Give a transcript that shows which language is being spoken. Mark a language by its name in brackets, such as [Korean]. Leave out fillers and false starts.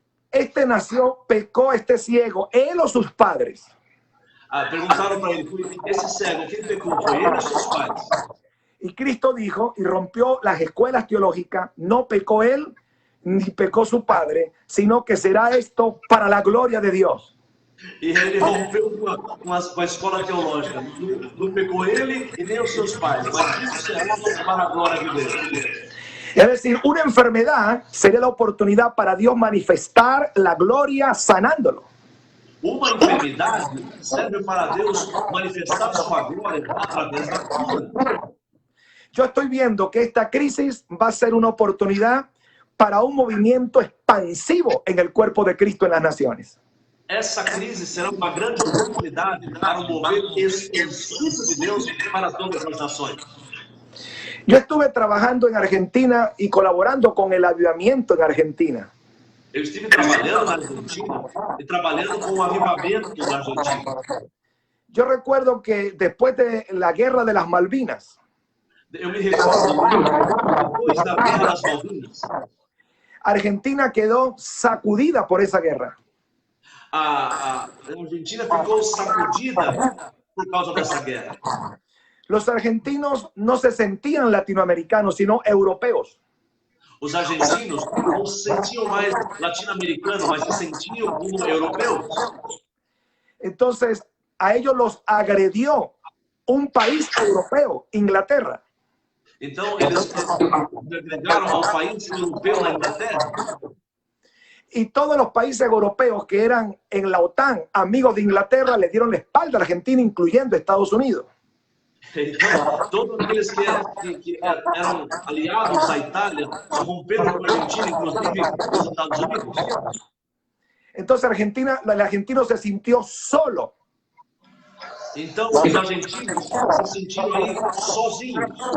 [Spanish] este nació, pecó este ciego, él o sus padres. [Portuguese] Perguntaram para ele, esse cego, quem pecou? Foi ele ou seus pais? [Spanish] Y Cristo dijo y rompió las escuelas teológicas, no pecó él ni pecó su padre, sino que será esto para la gloria de Dios. [Portuguese] E ele rompeu com a escola teológica. Não pecou ele e nem os seus pais, mas isso será para a glória de Deus. [Spanish] Es decir, una enfermedad sería la oportunidad para Dios manifestar la gloria sanándolo. [Portuguese] Uma enfermidade serve para Deus manifestar sua glória através da cura. [Spanish] Yo estoy viendo que esta crisis va a ser una oportunidad para un movimiento expansivo en el cuerpo de Cristo en las naciones. [Portuguese] Essa crise será uma grande oportunidade para um mover expansivo de Deus para todas as nações. [Spanish] Yo estuve trabajando en Argentina y colaborando con el avivamiento en Argentina. [Portuguese] Eu estive trabalhando na Argentina e trabalhando com o avivamento na Argentina. [Spanish] Yo recuerdo que después de la guerra de las Malvinas, [Portuguese] Eu me recordo, depois da Guerra das Malvinas, [Spanish] Argentina quedó sacudida por esa guerra. [Portuguese] a Argentina ficou sacudida por causa dessa guerra. [Spanish] Los argentinos no se sentían latinoamericanos, sino europeos. [Portuguese] Os argentinos não se sentiam mais latino-americanos, mas se sentiam como europeus. [Spanish] Entonces, a ellos los agredió un país europeo, Inglaterra. [Portuguese] Então, eles agregaram ao país europeu na Inglaterra. [Spanish] Y todos los países europeos que eran en la OTAN, amigos de Inglaterra, le dieron la espalda a Argentina, incluyendo Estados Unidos. [Portuguese] Então, todos aqueles que eram aliados à Itália romperam com a Argentina, inclusive os Estados Unidos. [Spanish] Entonces el argentino se sintió solo. [Portuguese] Então, os argentinos se sentiram aí sozinhos.